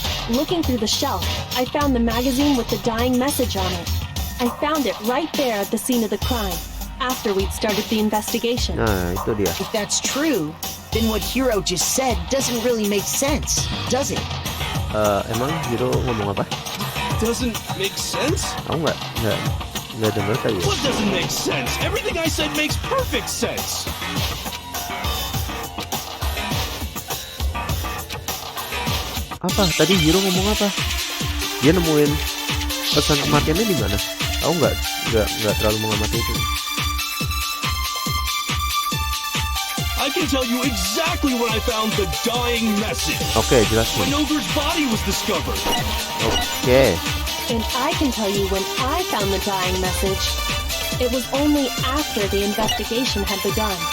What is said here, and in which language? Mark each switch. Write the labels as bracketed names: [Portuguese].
[English] Looking through the shelf, I found the magazine with the dying message on it. I found it right there at the scene of the crime, after we'd started the investigation. [Indonesian] Nah, itu dia. [English] If that's true, then what Hiro just said doesn't really make sense, does it? [Indonesian] Emang Hiro ngomong apa? [English] Doesn't make sense? [Indonesian] Aku nggak dengar kali ya. [English] What doesn't make sense? Everything I said makes perfect sense. [Indonesian] Apa? Tadi Hiro ngomong apa? Dia nemuin pesan kematiannya di mana? Aku nggak terlalu mengamati itu. [English] I can tell you exactly when I found the dying message. [Indonesian] Oke, jelasin. [English] When Ogre's body was discovered. [Indonesian] Oke. [English] And I can tell you when I found the dying message. It was only after the investigation had begun.